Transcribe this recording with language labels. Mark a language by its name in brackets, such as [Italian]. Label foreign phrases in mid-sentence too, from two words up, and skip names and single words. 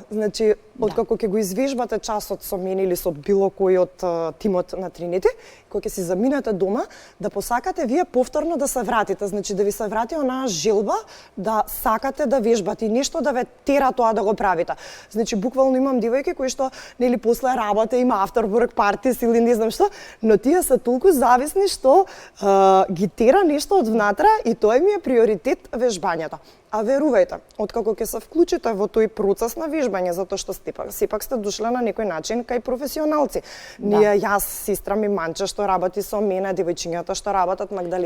[Macedonian] Значи, откако ќе го извежбате часот со мене или со било кој од тимот на Тринити, кога ќе си заминете дома, да посакате вие повторно да се вратите. Значи, да ви се врати онаа желба да сакате да вежбате и нешто да ве тера тоа да го правите. Значи, буквално имам девојки кои што, нели, после работа има [English] after-work parties [Macedonian] или не знам што, но тие се толку зависни што ги тера нешто од внатре и тоа ми е приоритет вежбањето. А верувајте, откако ќе се вклучите во тој процес на вежбање, затоа што сепак сте дошле на некој начин кај професионалци. Ние, јас, сестра ми Манче што работи со мене, девојчињата што работат, Магдалина,